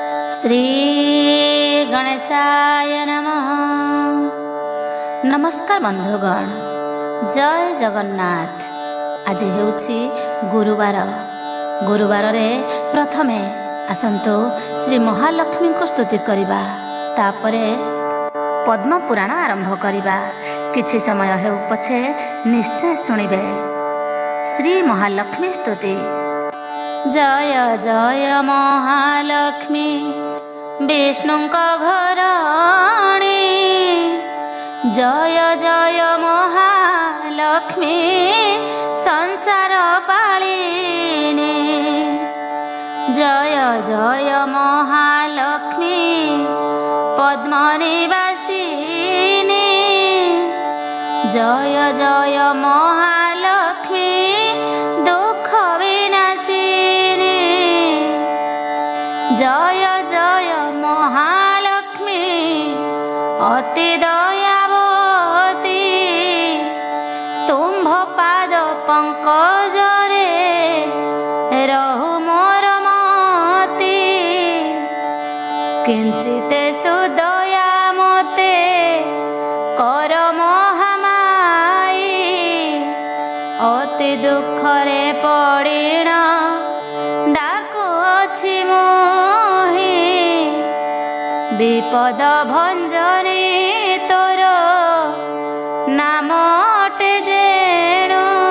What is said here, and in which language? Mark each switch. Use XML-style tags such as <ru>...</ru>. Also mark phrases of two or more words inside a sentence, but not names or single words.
<sa>श्री गणेशाय नमः।</sa> <or>ନମସ୍କାର ବନ୍ଧୁଗଣ, ଜୟ ଜଗନ୍ନାଥ। ଆଜ ହେଉଛି ଗୁରୁବାର। ଗୁରୁବାର ରେ ପ୍ରଥମେ ଆସନ୍ତୁ ଶ୍ରୀ ମହାଲକ୍ଷ୍ମୀ କୋ ସ୍ତୁତି କରିବା, ତାପରେ ପଦ୍ମ ପୁରାଣ ଆରମ୍ଭ କରିବା। କିଛି ସମୟ ହେଉ ପଛେ ନିଶ୍ଚୟ ଶୁଣିବେ ଶ୍ରୀ ମହାଲକ୍ଷ୍ମୀ ସ୍ତୁତି। ଜୟ ଜୟ ମହାଲକ୍ଷ୍ମୀ ବିଷ୍ଣୁଙ୍କ ଘରଣୀ, ଜୟ ଜୟ ମହାଲକ୍ଷ୍ମୀ ସଂସାର ପାଳିନୀ, ଜୟ ଜୟ ମହାଲକ୍ଷ୍ମୀ ପଦ୍ମ ନିବାସିନୀ, ଜୟ ଜୟ ମହାଲକ୍ଷ୍ମୀ ଦୁଃଖ ବିନାଶିନୀ, ଜୟ ଜୟ ମହାଲକ୍ଷ୍ମୀ ଅତି ଦୟାବତୀ, ତୁମ୍ଭ ପାଦ ପଙ୍କଜରେ ରହୁ ମୋର ମତି, କିଞ୍ଚିତ ସୁଦୟା ମତେ କର ମହାମାଈ, ଅତି ଦୁଃଖରେ ପଡ଼ିଣ ଡାକୁଅଛି ମୋହି, ବିପଦ ଭଞ୍ଜନୀ ତୋର ନାମ ଅଟେ ଯେଣୁ,</or>